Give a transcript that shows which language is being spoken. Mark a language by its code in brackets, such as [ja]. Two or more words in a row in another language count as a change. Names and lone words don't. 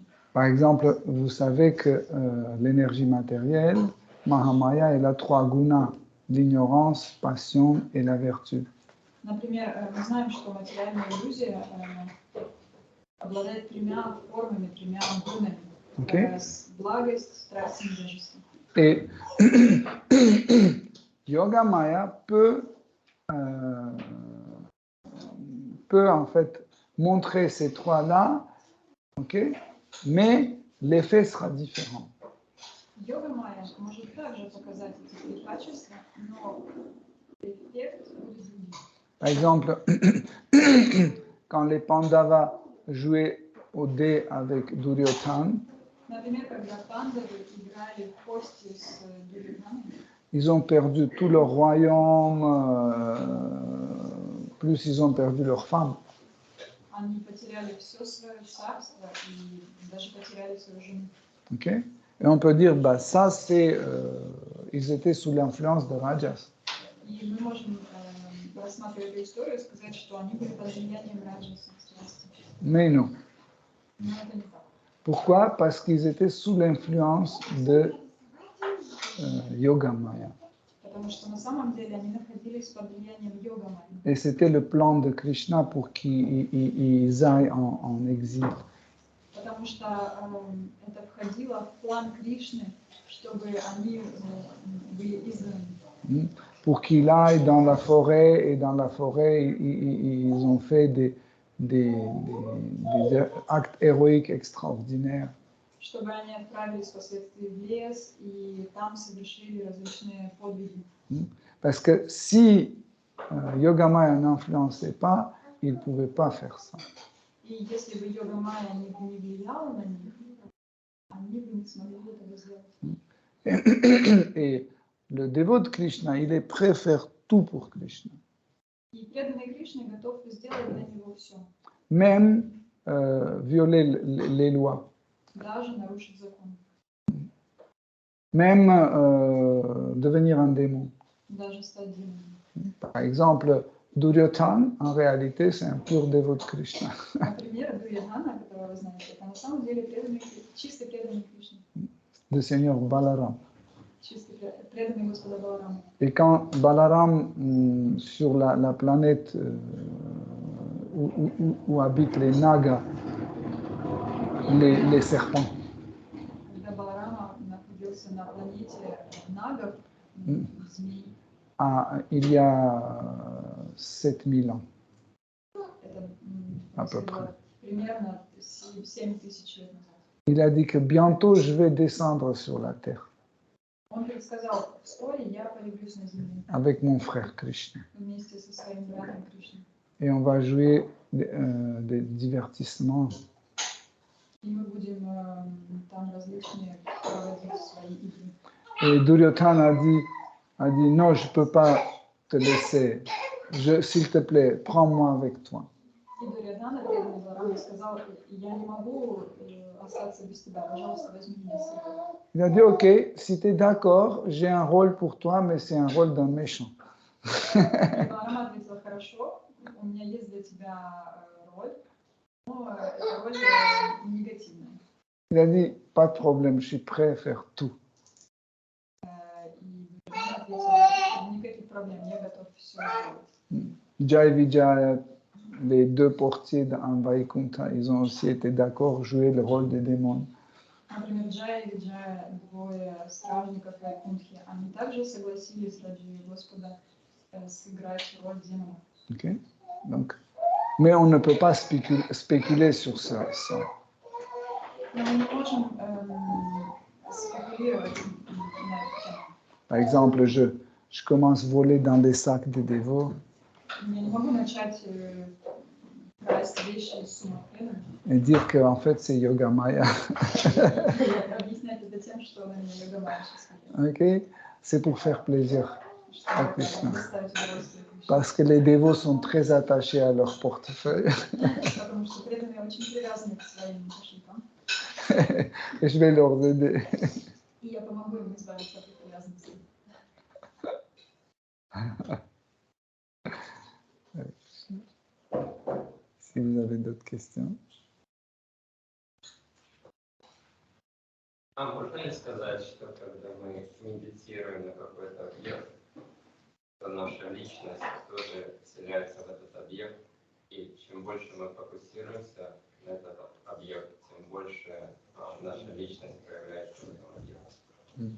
[fr] Par exemple, vous savez que l'énergie matérielle, Mahamaya, elle a 3 gunas, l'ignorance, passion et la vertu. [ru] Например, мы знаем, что материальная иллюзия обладает 3 формами, 3 гунами. Okay. Благость, страсть и невежество. [fr] Et Yoga Maya peut en fait montrer ces 3-là, okay, mais l'effet sera différent. [ru] Йога Майя может также показать эти 3 качества, но эффект будет другим. [fr] Par exemple, quand les Pandavas jouaient au dé avec Duryodhana, [ru] Например, когда пандавы играли в кости с Дурьодханой, [fr] ils ont perdu tout leur royaume, plus ils ont perdu leurs femmes. [ru] они потеряли все свое царство и даже потеряли свою жену. Okay? [fr] Et on peut dire, bah, ça c'est, ils étaient sous l'influence de Rajas. [ru] И мы можем, рассматривая эту историю, сказать, что они были под влиянием раджаса страсти. [fr] Mais non. [ru] Но это не так. [fr] Pourquoi? Parce qu'ils étaient sous l'influence de Yoga Maya. [ru] Потому что на самом деле они находились под влиянием Йога Майи. [fr] Et c'était le plan de Krishna pour qu'ils aillent en exil. [ru] Потому что это входило в план Кришны, чтобы они были изгнаны. [fr] Pour qu'ils aillent dans la forêt, et dans la forêt, ils ont fait des actes héroïques extraordinaires. [ru] Чтобы они отправились впоследствии в лес и там совершили различные подвиги. [fr] Parce que si Yoga Maya n'influençait pas, ils ne pouvaient pas faire ça. [ru] И если бы Йога Майя не влияла на них, они бы не смогли этого сделать. [fr] Et le dévot de Krishna, il préfère tout pour Krishna. [ru] И преданный Кришне готов сделать для него все, [fr] même violer les lois, [ru] даже нарушить закон, [fr] même devenir un démon. [ru] даже стать демоном. [fr] Par exemple, Duryodhana, en réalité, c'est un pur dévot de Krishna. [ru] Например, Дурьодхана, которого вы знаете, это на самом деле чистый преданный Кришне, [fr] Le Seigneur Balaram. [ru] чистый преданный Господа Баларама. [fr] Et quand Balaram, sur la planète où habitent les Nagas, les serpents, [ru] Когда Баларама находился на планете Нагов, змей, [fr] il y a 7000 ans, [ru] это [fr] à peu près. [ru] примерно 7000 лет назад. [fr] Il a dit que bientôt je vais descendre sur la terre [ru] Он предсказал, вскоре я появлюсь на земле [fr] avec mon frère Krishna. [ru] вместе со своим братом Кришной. [fr] Et on va jouer des divertissements. [ru] И мы будем там различные проводить свои игры. [fr] Et Duryodhana a dit non, je ne peux pas te laisser. S'il te plaît, prends-moi avec toi. [ru] И Дурьодхана, преданный Баларама, сказал, я не могу остаться без тебя, пожалуйста, возьми меня с собой. [fr] Il a dit ok, si tu es d'accord, j'ai un rôle pour toi, mais c'est un rôle d'un méchant. [ru] И Баларама ответил, хорошо, у меня есть для тебя роль, но эта роль негативная. [fr] Il a dit pas de problème, je suis prêt à faire tout. [ru] И Дурьодхана ответил, никаких проблем, я готов все сделать. [fr] Jai Vijaya, les deux portiers d'un Vaikuntha, ils ont aussi été d'accord jouer le rôle des démons. [ru] Например, Джая и Виджая, двое стражников Вайкунтхи, они также согласились ради Господа сыграть роль демонов. Okay? [fr] Donc, mais on ne peut pas spéculer sur ça. [ru] Но мы не можем спекулировать на эту тему. [fr] Par exemple, je commence à voler dans les sacs des dévots [ru] Я не могу начать красть вещи из сумок преданных [fr] et dire qu'en fait c'est Yoga Maya. [ru] и объяснять это тем, что она не Йога-майя сейчас. Okay? [fr] C'est pour faire plaisir à [ru] Чтобы Krishna. доставить удовольствие Кришне. [fr] Parce que les dévots sont très attachés à leur portefeuille. [ru] Потому что преданные очень привязаны к своим кошелькам. [fr] Et je vais leur aider. [ru] И я помогу им избавиться от их привязанности. [fr] Si vous avez d'autres questions. [ru] А можно ли сказать, что когда мы медитируем на какой-то объект, то наша личность тоже вселяется в этот объект, и чем больше мы фокусируемся на этот объект, тем больше наша личность проявляется в этом объекте?